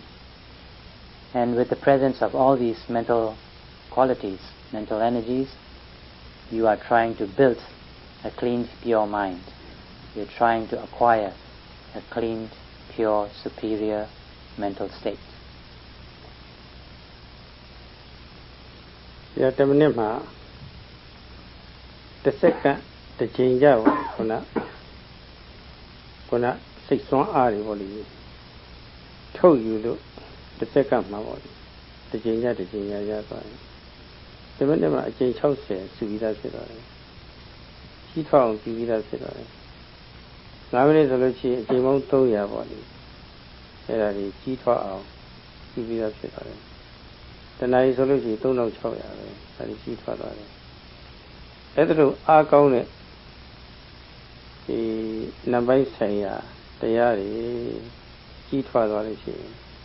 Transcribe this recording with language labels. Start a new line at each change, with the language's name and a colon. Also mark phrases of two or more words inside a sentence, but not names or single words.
English: And with the presence of all these mental qualities, mental energies, you are trying to build a clean, pure mind. You're trying to acquire a clean, pure, superior mental state.
Burmese: 10 minutes မှာတစ်စက္ကန့်တစ်ချိန်ကြပါခုနစိတ်ဆွမ်းအားတွေပေါ့လေထုတ်ယူလို့တစ်စက္ကန့်မှာ ပေါ့လေတစ်ချိန်ကြရသွားတယ်10 မိနစ်မှာအချိန်60စုပြီးသားဖြစ်သွားတယ်ကြီးထွားအောင်ပြုပြီးသားဖြစ်သွားတယ်5 မိနစ်ဆိုလို့ရှိရင်အချိန်ပေါင်း300ပေါ့လေအဲ့ဒါကြီးကြီးထွားအောင်ပြုပြီးသားဖြစ်သွားတယ်တဏှာကြီးဆိုလို့ရှိရင်3600ပဲဒါကြီးထွားသွားတယ်အဲ့ဒါလိုအားကောင်းတဲ့ဒီနံပါတ်ဆိုင်ရာတရားတွေကြီးထွားသွားလို့ရှိရင်